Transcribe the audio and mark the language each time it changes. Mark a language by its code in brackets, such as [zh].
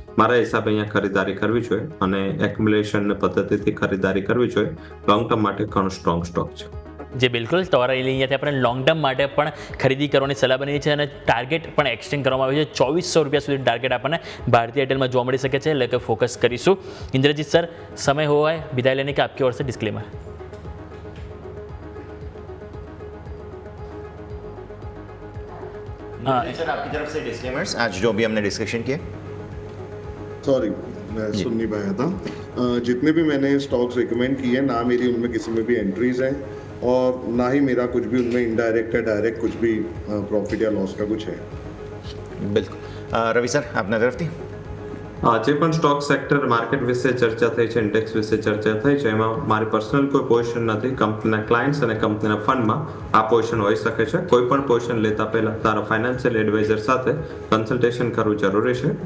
[gu] મારા હિસાબે અહીંયા ખરીદારી કરવી જોઈએ અને એક્યુમ્યુલેશન પદ્ધતિથી ખરીદારી કરવી જોઈએ. લોંગ ટર્મ માટે ઘણો સ્ટ્રોંગ સ્ટોક છે. જે બિલકુલ તમારા અહીંયાથી આપણે લોંગ ટર્મ માટે પણ ખરીદી કરવાની સલાહ બની છે અને ટાર્ગેટ પણ એક્સટેન્ડ કરવામાં આવ્યું છે. 2400 રૂપિયા સુધી ટાર્ગેટ આપણને ભારતીય એરટેલમાં જોવા મળી શકે છે, એટલે કે ફોકસ કરીશું. [hi] ઇન્દ્રજીત સર, समय हुआ है विदाई लेने का, आपकी ओर से डिस्क्लेमर. सर, आपकी तरफ से डिस्क्लेमर्स आज जो भी हमने डिस्कशन किया. सॉरी, मैं सुन नहीं पाया था. जितने भी मैंने स्टॉक्स रिकमेंड किए हैं, ना मेरी उनमें किसी में भी एंट्रीज हैं और ना ही मेरा कुछ भी उनमें इनडायरेक्ट या डायरेक्ट कुछ भी प्रॉफिट या लॉस का कुछ है. [gu] બિલકુલ. રવિ સર, આપના તરફથી જે પણ સ્ટોક સેક્ટર માર્કેટ વિશે ચર્ચા થઈ છે, ઇન્ડેક્સ વિશે ચર્ચા થઈ છે, એમાં મારી પર્સનલ કોઈ પોઝિશન નથી. કંપનીના ક્લાયન્ટ્સ અને કંપનીના ફંડમાં આ પોઝિશન હોઈ શકે છે. કોઈ પણ પોઝિશન લેતા પહેલા તારા ફાઇનાન્શિયલ એડવાઇઝર સાથે કન્સલ્ટેશન કરવું જરૂરી છે.